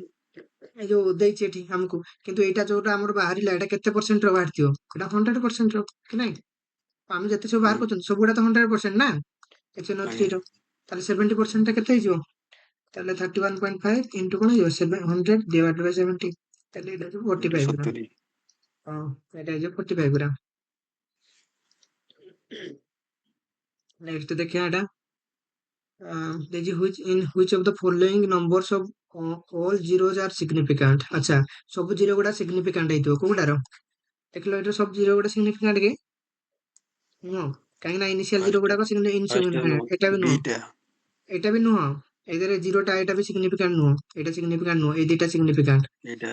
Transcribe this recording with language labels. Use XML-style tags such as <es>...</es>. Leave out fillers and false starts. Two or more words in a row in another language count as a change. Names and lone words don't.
<or>ଏଇ ଯୋଉ ଦେଇଛି ଏଠି ଆମକୁ କିନ୍ତୁ ଏଇଟା ଯୋଉଟା ଆମର ବାହାରିଲା ଏଟା କେତେ ପରସେଣ୍ଟ ର ବାହାରିଥିବ ଏଟା 100% ର କି ନାଇଁ ଆମେ ଯେତେ ସବୁ ବାହାର ହୁଁ କରୁଛନ୍ତି ସବୁଗୁଡା ତ 100% ନା HNO3 ଆଜ୍ଞା ର ତାହେଲେ 70% ଟା କେତେ ହେଇଯିବ? ତାହେଲେ 31.5 into କଣ ହେଇଯିବ 700</or> <en>divided by</en> <or>70 ତାହେଲେ ଏଇଟା ହେଇଯିବ 45 ଗ୍ରାମ। 70 ହଁ ଏଇଟା ହେଇଯିବ 45 ଗ୍ରାମ। ନେକ୍ସଟ ଦେଖିବା ଏଟା ଦେଇଛି</or> <en>which of the following numbers of all zeros are significant।</en> <or>ଆଚ୍ଛା ସବୁ ଜିରୋ ଗୁଡା significant ହେଇଥିବ କୋଉଟାର? ଦେଖିଲ ଏଇଟା ସବୁ ଜିରୋ ଗୁଡା significant କି? ନୁହଁ କାହିଁକି ନା ଇନିସିଆଲ ଜିରୋ ଗୁଡାକ ଫାର୍ଷ୍ଟ insignificant। ଏଟା ବି ନୁହଁ, ବିଟା ଏଇଟା ବି ନୁହଁ। ଏଇଥିରେ ଜିରୋଟା ଏଇଟା ବି significant ନୁହଁ, ଏଇଟା significant ନୁହଁ, ଏଇ ଦିଟା significant। ଏଇଟା</or>